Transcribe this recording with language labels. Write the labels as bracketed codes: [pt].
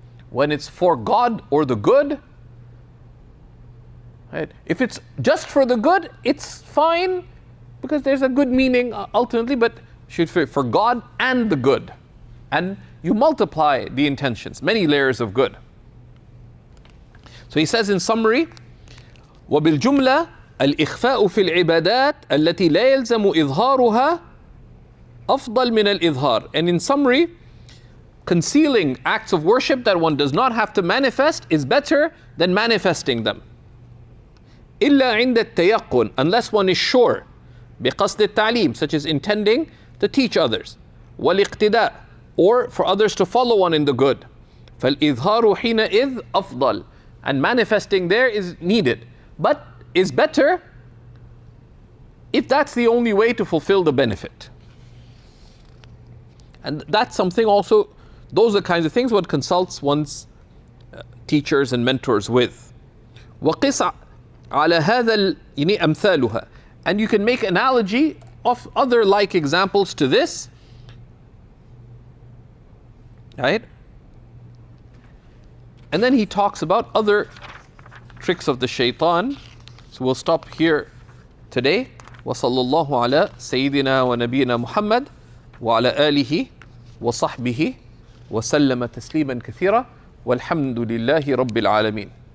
[en] When it's for God or the good, right? If it's just for the good, it's fine because there's a good meaning ultimately, but should for God and the good. And you multiply the intentions, many layers of good. So he says in summary, [ar] وبالجملة الإخفاء في العبادات التي لا يلزم إظهارها أفضل من الإظهار. [en] And in summary, concealing acts of worship that one does not have to manifest is better than manifesting them. [ar] إلا عند التيقن, [en] unless one is sure, [ar] بقصد التعليم, [en] such as intending to teach others, والاقتداء, or for others to follow one in the good. [ar] فالإظهار حينئذ أفضل, [en] and manifesting there is needed, but is better if that's the only way to fulfill the benefit. And that's something also, those are the kinds of things one consults one's teachers and mentors with. [ar] وقس على هذا أمثالها, [en] and you can make analogy of other like examples to this, right? And then he talks about other tricks of the shaitan. So we'll stop here today. [ar] وصلى الله على سيدنا ونبينا محمد وعلى آله وصحبه وسلم تسليما كثيرا والحمد لله رب العالمين.